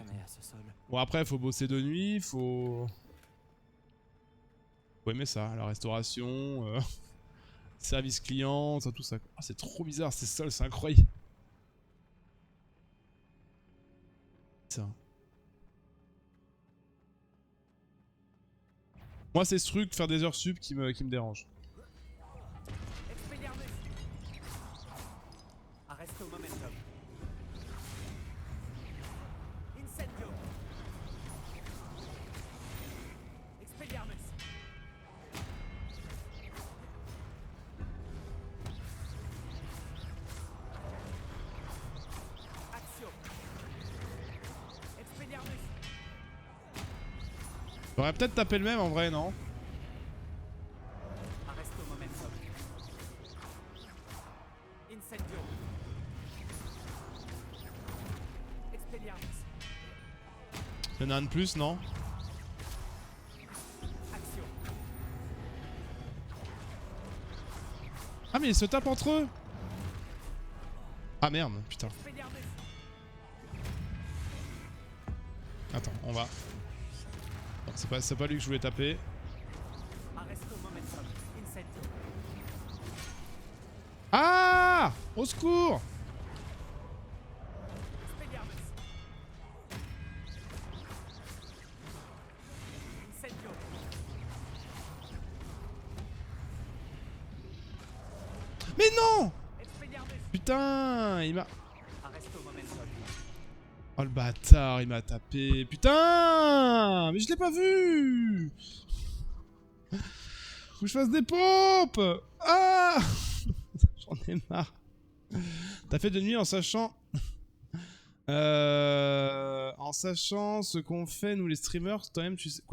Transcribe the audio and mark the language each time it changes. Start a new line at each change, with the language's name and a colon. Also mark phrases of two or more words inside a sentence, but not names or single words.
French: Bon après, faut bosser de nuit, faut aimer ça, la restauration, service client, ça, tout ça. Ah c'est trop bizarre, ces sols, c'est incroyable. Ça. Moi, c'est ce truc, faire des heures sup qui me dérange. Expelliarmus. Arresto momentum. Incendio. Expelliarmus. Accio. Expelliarmus. J'aurais peut-être tapé le même en vrai, non? Arresto momentum. Incendio. Expelliarmus. Il y en a un de plus, non? Action. Ah mais ils se tapent entre eux! Ah merde, putain. Expelliarmus. Attends, on va. Bon, c'est pas lui que je voulais taper. Arresto momentum. Incendio. Ah! Au secours! Expelliarmus. Incendio. Mais non! Expelliarmus. Putain, il m'a... Arresto momentum. Oh le bâtard, il m'a tapé. Putain! Mais je l'ai pas vu! Faut que je fasse des pompes! Ah! J'en ai marre. T'as fait de nuit en sachant... En sachant ce qu'on fait nous les streamers, toi-même tu sais...